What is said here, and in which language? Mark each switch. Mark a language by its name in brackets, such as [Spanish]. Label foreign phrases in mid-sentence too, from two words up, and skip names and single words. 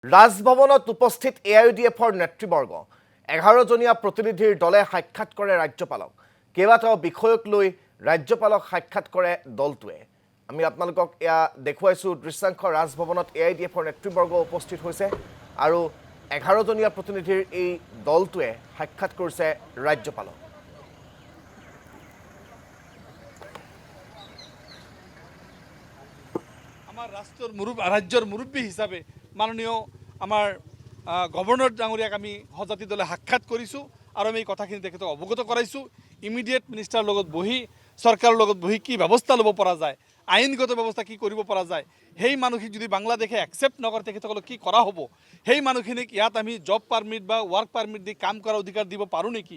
[Assamese] ৰাজভৱনত উপস্থিত AIUDFৰ নেতৃবৰ্গ 11জনীয়া প্ৰতিনিধিৰ দলে সাক্ষাৎ কৰে ৰাজ্যপালক। কেইবাটাও বিষয়ক লৈ ৰাজ্যপালক সাক্ষাৎ কৰে দলটোৱে। আমি আপোনালোকক এয়া দেখুৱাইছো দৃশ্যাংশ। ৰাজভৱনত AIUDFৰ নেতৃবৰ্গ উপস্থিত হৈছে আৰু 11জনীয়া প্ৰতিনিধিৰ এই দলটোৱে সাক্ষাৎ কৰিছে ৰাজ্যপালক। [Bangla] আমার রাজ্যের মুরব্বী হিসাবে মাননীয় আমার গভর্নর [Assamese] ডাঙরিয়াক আমি হজাতি দলে সাক্ষাৎ কৰিছোঁ আৰু আমি এই কথাখিনি তেখেতক অৱগত কৰাইছোঁ। ইমিডিয়েট মিনিষ্টাৰৰ লগত বহি চৰকাৰৰ লগত বহি কি ব্যৱস্থা ল'ব পৰা যায়, আইনগত ব্যৱস্থা কি কৰিব পৰা যায়, সেই মানুহখিনিক যদি বাংলাদেশে একচেপ্ট নকৰে তেখেতসকলক কি কৰা হ'ব, সেই মানুহখিনিক ইয়াত আমি [English] job permit [Assamese] বা [English] work permit [Assamese] দি কাম কৰাৰ অধিকাৰ দিব পাৰোঁ নেকি।